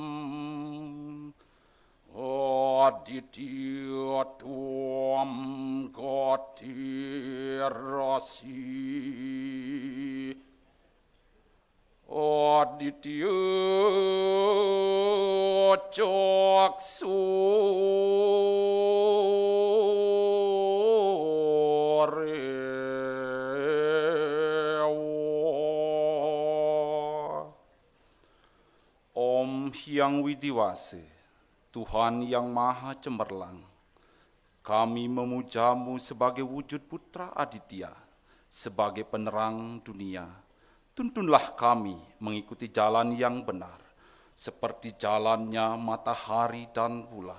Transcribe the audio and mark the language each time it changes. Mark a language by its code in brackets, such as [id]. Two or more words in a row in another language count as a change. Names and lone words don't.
[sa] Aditya Tuam Gatirasi Aditya Caksurewa. [id] Om Hyang Widiwase, Tuhan yang Maha Cemerlang, kami memujamu sebagai wujud putra Aditya, sebagai penerang dunia. Tuntunlah kami mengikuti jalan yang benar, seperti jalannya matahari dan bulan.